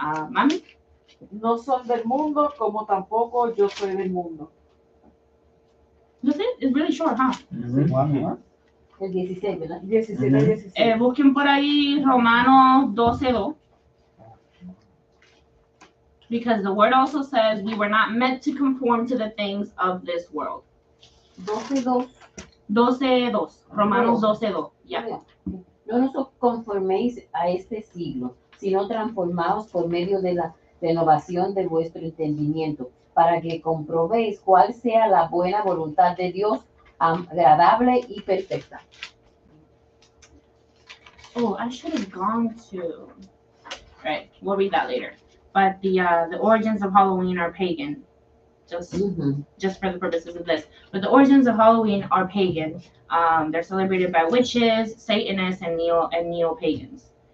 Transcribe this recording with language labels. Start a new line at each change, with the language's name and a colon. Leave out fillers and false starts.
Spanish: Mami. No son del mundo, como tampoco yo soy del mundo.
English: That's it. It's really short, huh?
Spanish: Juan, El 16, ¿verdad? 17 a 16. Busquen por ahí Romanos 12:2.
English: Because the word also says we were not meant to conform to the things of this world. 12:2. 12:2. Romanos 12:2. Yeah.
Spanish: No nos conforméis a este siglo, sino transformaos por medio de la renovación de vuestro entendimiento, para que comprobéis cuál sea la buena voluntad de Dios, agradable y perfecta.
English: Oh, I should have gone to. Right, we'll read that later. But the origins of Halloween are pagan. Just for the purposes of this. But the origins of Halloween are pagan. They're celebrated by witches, Satanists, and neo-pagans.